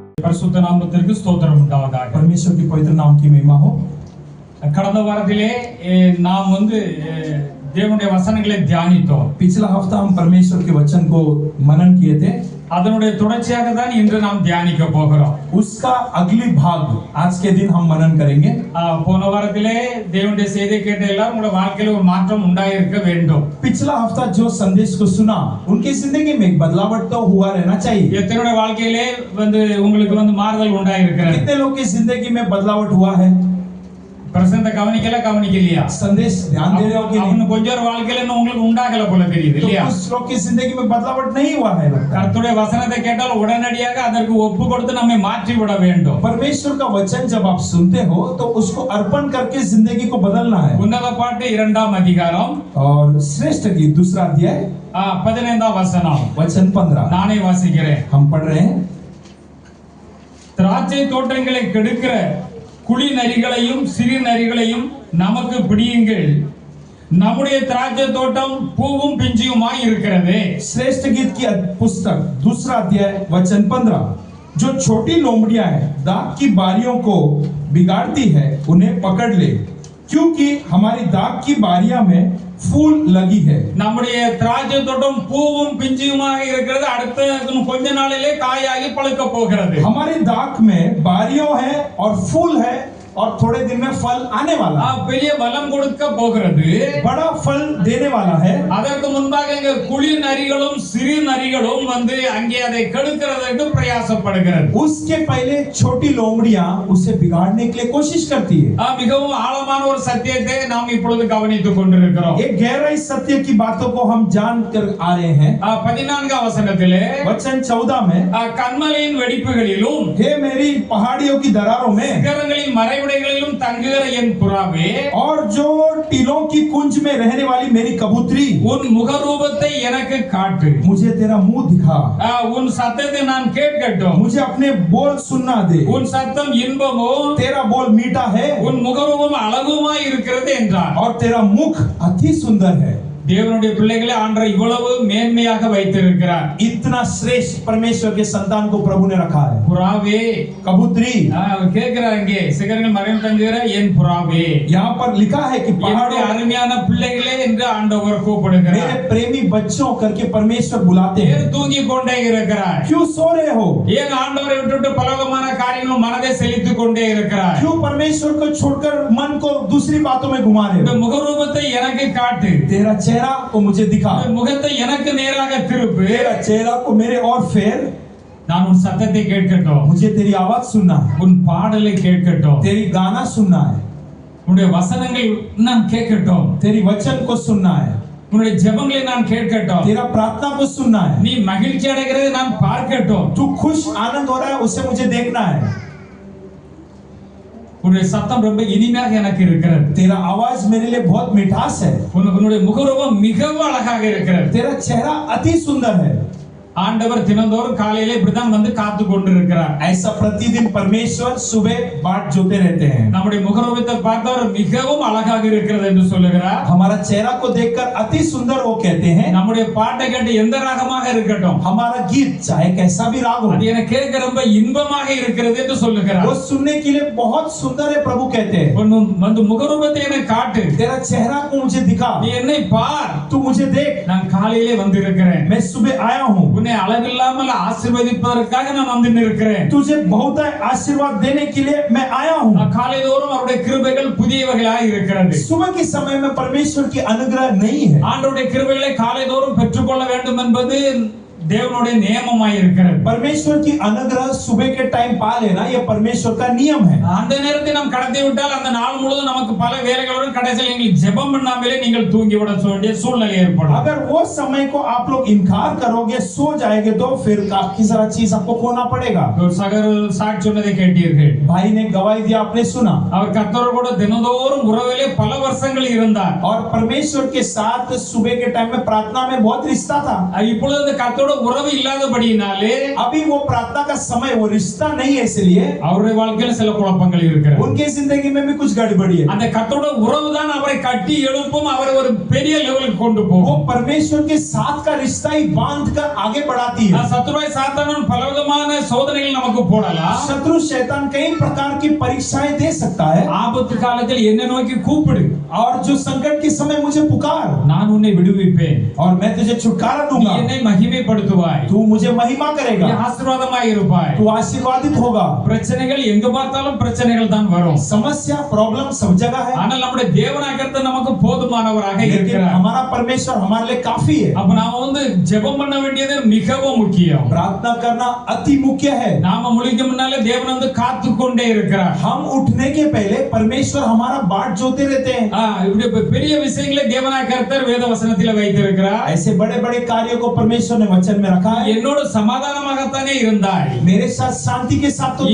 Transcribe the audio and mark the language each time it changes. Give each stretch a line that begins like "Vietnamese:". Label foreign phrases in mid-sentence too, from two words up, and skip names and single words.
Tamil: பரிசுத்த நாமத்திற்கு ஸ்தோத்திரம் உண்டாவதாக.
Hindi: परमेश्वर की पवित्र नाम की महिमा हो।
Tamil: கடந்த வாரத்திலே நாம் தேவனுடைய வசனங்களை தியானித்தோம்.
Hindi: पिछला हफ्ता हम परमेश्वर के वचन को मनन किए थे।
Tamil: அதனுடைய தொடர்ச்சியாக தான் இன்று நாம் தியானிக்க போகிறோம்.
Hindi: उसका अगली भाग आज के दिन हम मनन करेंगे।
Tamil: போன வாரத்திலே தேவனுடைய செய்தியை கேட்ட எல்லாரும் உங்களுடைய வாழ்க்கையில ஒரு மாற்றம் உண்டாயிருக்க வேண்டும்.
Hindi: पिछला हफ्ता जो संदेश को सुना उनकी जिंदगी में एक बदलाव तो हुआ रहना चाहिए।
Tamil: எத்தனை வாழ்க்கையிலே உங்களுக்கு மாறுதல் உண்டாயிருக்கிறது?
Hindi: कितने लोग की जिंदगी में बदलाव हुआ है?
Tamil: பிரசந்த கவனிக்கலையா?
Hindi: संदेश ध्यान दे रहे हो कि नहीं?
Tamil: கொஞ்சம் வாழ்க்கையில உங்களுக்கு உண்டாகல போல தெரியுது இல்லையா?
Hindi: कुछ लोग की जिंदगी में बदलाव नहीं हुआ है लगता है।
Tamil: கர்த்தருடைய வசனத்தை கேட்டால் உடனடியாக அதற்கு ஒப்பு கொடுத்து நம்மை மாற்றி விட வேண்டும்.
Hindi: परमेश्वर का वचन जब आप सुनते हो तो उसको अर्पण करके जिंदगी को बदलना है।
Tamil: உன்னத பாட்டு 2ஆம் அதிகாரம்
Hindi: और श्रेष्ठ गीत 2 अध्याय
Tamil: 15ஆம் வசனம்
Hindi: वचन 15
Tamil: நானே வாசிக்கிறேன்.
Hindi: हम पढ़ रहे हैं।
Tamil: திராட்சை தோட்டங்களை கெடுக்கிற குழி நரிகளையும் சிறு நரிகளையும் நமக்கு பிடியுங்கள், நம்முடைய திராட்சை தோட்டம் பூவும் பிஞ்சியுமாய் இருக்கிறது.
Hindi: श्रेष्ठ गीत की पुस्तक 2 अध्याय वचन 15। जो छोटी लोमड़ियां हैं दाख की बारियों को बिगाड़ती है उन्हें पकड़ ले, क्योंकि हमारी दाख की बारियां में फूल लगी है।
Tamil: நம்முடைய திராட்சை தோட்டம் பூவும் பிஞ்சியுமாக இருக்கிறது. அடுத்த கொஞ்ச நாளிலே காயாகி பழுக்க போகிறது.
Hindi: हमारी दाख में बारियों है और फूल है और थोड़े दिन में फल आने वाला है।
Tamil: பெரிய பலம் கொடுக்க போகிறது,
Hindi: बड़ा फल देने वाला है।
Tamil: அதற்கு முன்பாக இங்க குழி நரிகளும் சிறு நரிகளும் அங்கே அதை கெடுக்கிறதற்கு பிரயாசப்படுகிறது.
Hindi: उसके पहले छोटी लोमड़ियां उसे बिगाड़ने के लिए कोशिश करती है।
Tamil: மிகவும் ஆழமான ஒரு சத்தியத்தை நாம் இப்பொழுது கவனித்துக் கொண்டிருக்கிறோம்.
Hindi: एक गहराई सत्य की बातों को हम जान कर आ रहे हैं।
Tamil: 14ஆம் வசனத்திலே
Hindi: वचन 14 में
Tamil: கன்மலையின் வெடிப்புகளிலும்
Hindi: हे मेरी पहाड़ियों की दरारों में
Tamil: சிகரங்களின் மறைவிடங்களிலும் தங்குகிற என் புறாவே,
Hindi: और जो टीलों की कुंज में रहने वाली मेरी कबूतरी,
Tamil: உன் முகரூபத்தை எனக்கு காட்டு,
Hindi: मुझे तेरा मुंह दिखा,
Tamil: உன் சத்தத்தை நான் கேட்கட்டும்,
Hindi: मुझे अपने बोल सुनना दे,
Tamil: உன் சத்தம் இன்பமும்
Hindi: तेरा बोल मीठा है
Tamil: உன் முகரூபம் அழகுமாய் இருக்கிறது என்றார்.
Hindi: और तेरा मुख अति सुंदर है।
Tamil: தேவனுடைய பிள்ளைகளை ஆண்டவர் இவ்வளவு மேன்மையாக வைத்திருக்கிறார்.
Hindi: इतना श्रेष्ठ परमेश्वर के संतान को प्रभु ने रखा है।
Tamil: புறாவே,
Hindi: कबूतरी,
Tamil: கேட்கிறார் இங்கே, சிகரங்கள் மறைவில் தங்குகிற என் புறாவே,
Hindi: यहाँ पर लिखा है कि
Tamil: என்னுடைய அருமையான பிள்ளைகளே என்று ஆண்டவர் கூப்பிடுகிறார்.
Hindi: मेरे प्रेमी बच्चों करके परमेश्वर बुलाते हैं।
Tamil: ஏன் தூங்கிக் கொண்டே இருக்கிறார்?
Hindi: क्यों सो रहे हो?
Tamil: ஏன் ஆண்டவரை விட்டுட்டு பலவிதமான காரியங்கள் மனதை செலுத்திக் கொண்டே இருக்கிறார்?
Hindi: क्यों परमेश्वर को छोड़कर मन को दूसरी बातों में घुमा रहे
Tamil: இந்த
Hindi: हो?
Tamil: முகரூபத்தை எனக்கு காட்டு,
Hindi: तेरा चेहरा को मुझे दिखा,
Tamil: முகத்தை எனக்கு நேராக திருப்பு,
Hindi: तेरा चेहरा को मेरे और फेर,
Tamil: நான் உன் சத்தத்தை கேட்கட்டும்,
Hindi: मुझे तेरी आवाज सुनना है,
Tamil: உன் பாடலை கேட்கட்டும்,
Hindi: तेरी गाना सुनना है,
Tamil: உன்னுடைய वचनங்கள் நான் கேட்கட்டும்,
Hindi: तेरी वचन को सुनना है,
Tamil: உன்னுடைய ஜெபங்களை நான் கேட்கட்டும்,
Hindi: तेरा प्रार्थना को सुनना है।
Tamil: நீ மகிழ்ச்சி அடைகிறதை நான் பார்க்கட்டும்,
Hindi: तू खुश आनंद हो रहा है उसे मुझे देखना है।
Tamil: உன்னுடைய சத்தம் ரொம்ப இனிமையாக எனக்கு இருக்கிறது,
Hindi: तेरा आवाज मेरे लिए बहुत मिठास है,
Tamil: உன்னுடைய முகரூபம் மிகவும் அழகாக இருக்கிறது,
Hindi: तेरा चेहरा अति सुंदर है।
Tamil: ஆண்டவர் தினந்தோறும் காலையிலே இப்படிதான் காத்து கொண்டிருக்கிறார்.
Hindi: ऐसा प्रतिदिन परमेश्वर सुबह बाट जोते रहते हैं।
Tamil: நம்முடைய முகரூபத்தை பார்த்தவர் மிகவும் அழகாக இருக்கிறது என்று சொல்லுகிறார்.
Hindi: हमारा चेहरा को देखकर अति सुंदर वो कहते हैं।
Tamil: நம்முடைய பாட்டை கேட்டு எந்த ராகமாக இருக்கட்டும்,
Hindi: हमारा गीत चाहे कैसा भी राग हो,
Tamil: அது எனக்கு கேட்க ரொம்ப இன்பமாக இருக்கிறது என்று சொல்லுகிறார்.
Hindi: वो सुनने के लिए बहुत सुंदर है प्रभु कहते हैं।
Tamil: உன் முகரூபத்தை எனக்கு காட்டு,
Hindi: तेरा चेहरा को मुझे दिखा,
Tamil: நீ என்னை பார்,
Hindi: तू मुझे देख,
Tamil: நான் காலையிலே வந்திருக்கிறேன்,
Hindi: मैं सुबह आया हूँ,
Tamil: உன்னை அளவில்லாமல் ஆசீர்வதிப்பதற்காக நான் வந்து நிற்கிறேன்,
Hindi: तुझे बहुत आशीर्वाद देने के लिए मैं आया हूँ।
Tamil: காலைதோறும் அவருடைய கிருபைகள் புதியவைகளாய் இருக்கிறது.
Hindi: सुबह के समय में परमेश्वर की अनुग्रह नहीं है।
Tamil: ஆண்டவருடைய கிருபைகளை காலைதோறும் பெற்றுக்கொள்ள வேண்டும் என்பது தேவனுடைய நியமமாய் இருக்கிறது.
Hindi: परमेश्वर की अनुग्रह सुबह के टाइम पा लेना यह परमेश्वर का नियम है।
Tamil: அந்த நேரத்தை நாம் கடத்தி விட்டால் அந்த நாள் முழுவதும் நமக்கு பல வேலைகளுடன் கடைசியில் நீங்கள் ஜெபம் பண்ணாமலே நீங்கள் தூங்கி விட வேண்டிய சூழ்நிலை ஏற்படும்.
Hindi: अगर वो समय को आप लोग इनकार करोगे, सो जाएंगे, तो फिर काफी सारा चीज आपको खोना पड़ेगा।
Tamil: ஒரு சகோதரர் சாட்சி சொன்னதை கேட்டீர்கள்.
Hindi: भाई ने गवाही दिया, आपने सुना।
Tamil: அவர் கர்த்தரோடு கூட தினந்தோறும் உறவிலே பல வருஷங்கள் இருந்தார்.
Hindi: और परमेश्वर के साथ सुबह के टाइम में प्रार्थना में बहुत रिश्ता था।
Tamil: இப்பொழுது அந்த கர்த்தரோடு உறவு இல்லாதபடியினாலே
Hindi: अभी वो प्रार्थना का समय, वो रिश्ता नहीं है, इसलिए
Tamil: அவருடைய வாழ்க்கையில சில குழப்பங்கள் இருக்கிறது.
Hindi: उनके जिंदगी में भी कुछ गड़बड़ी है।
Tamil: அந்த கர்த்தரோட உறவு தான் அவரை கட்டி எழுப்பும், அவரை ஒரு பெரிய லெவலுக்கு கொண்டு
Hindi: वो
Tamil: போகும்.
Hindi: परमेश्वर के साथ का रिश्ता ही बांध कर आगे बढ़ाती है।
Tamil: சத்துருவாய் சாத்தானும் பலவிதமான சோதனைகள் நமக்கு போடலாம்.
Hindi: शत्रु शैतान कई प्रकार की परीक्षाएं दे सकता है,
Tamil: ஆபத்து காலத்தில் என்ன நோக்கி கூப்பிடு,
Hindi: और जो संकट के समय मुझे पुकार,
Tamil: நான் உன்னை விடுவிப்பேன்,
Hindi: और मैं तुझे छुटकारा
Tamil: நீ
Hindi: दूंगा,
Tamil: என்னை மகிமைப்படுத்துவாய்,
Hindi: तू मुझे महिमा
Tamil: நீ
Hindi: करेगा,
Tamil: ஆசீர்வாதமாய் இருப்பாய்.
Hindi: तू आशीर्वादित होगा।
Tamil: பிரச்சனைகள் எங்க பார்த்தாலும் பிரச்சனைகள் தான் வரும்.
Hindi: समस्या प्रॉब्लम सब जगह है,
Tamil: ஆனால் நம்முடைய தேவனாகிறது நமக்கு போதுமானவராக
Hindi: लेकिन
Tamil: இருக்கிறார்.
Hindi: हमारा परमेश्वर हमारे लिए काफी है।
Tamil: அப்ப நாம வந்து ஜெபம் பண்ண வேண்டியது மிகவும் முக்கியம்.
Hindi: प्रार्थना करना अति मुख्य है।
Tamil: நாம முழிக்க முன்னாலே தேவன் வந்து காத்து கொண்டே இருக்கிறார்.
Hindi: हम उठने के पहले परमेश्वर हमारा बाट जोते रहते हैं।
Tamil: இப்படி பெரிய விஷயங்களை தேவனாய் கர்த்தர் வேத வசனத்திலே வைத்திருக்கிறார்.
Hindi: ऐसे बड़े बड़े कार्यों को परमेश्वर ने वचन में रखा है।
Tamil: என்னோடு சமாதானமாகத்தானே இருந்தாய்,
Hindi: मेरे साथ शांति के साथ तो